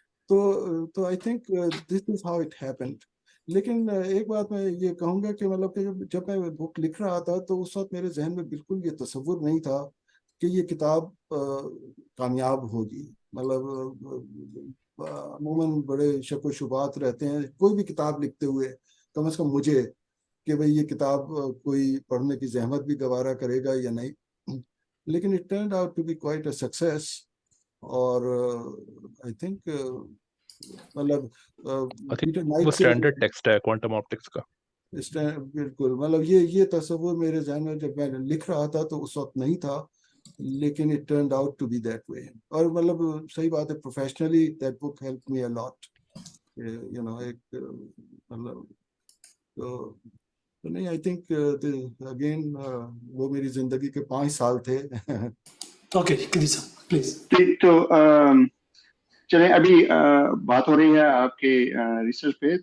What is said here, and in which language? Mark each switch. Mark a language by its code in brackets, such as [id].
[ur] تو [en] I think this is how it happened. [ur] لیکن ایک بات میں یہ کہوں گا کہ مطلب کہ جب میں بک لکھ رہا تھا تو اس وقت میرے ذہن میں بالکل یہ تصور نہیں تھا کہ یہ کتاب کامیاب ہوگی. مطلب عموماً بڑے شک و شبہات رہتے ہیں کوئی بھی کتاب لکھتے ہوئے, کم از کم مجھے, کہ بھئی یہ کتاب کوئی پڑھنے کی زحمت بھی گوارا کرے گا یا نہیں. لیکن [en] it turned out to be quite a success. [ur] اور [en] I think [ur] مطلب پیٹر وہ نائٹ سے اسٹینڈرڈ ٹیکسٹ ہے کوانٹم آپٹکس کا. بالکل مطلب یہ تصور میرے ذہن میں جب میں لکھ رہا تھا تو اس وقت نہیں تھا, لیکن [en] it turned out to be that way. [ur] اور مطلب صحیح بات ہے, [en] professionally that book helped me a lot. You know, [ur] ایک مطلب تو نہیں, [en] I think again [ur] وہ میری زندگی کے 5 سال تھے. [en] Okay, Krisa, please. [ur] تو چلیں ابھی بات ہو رہی ہے آپ کے ریسرچ پہ.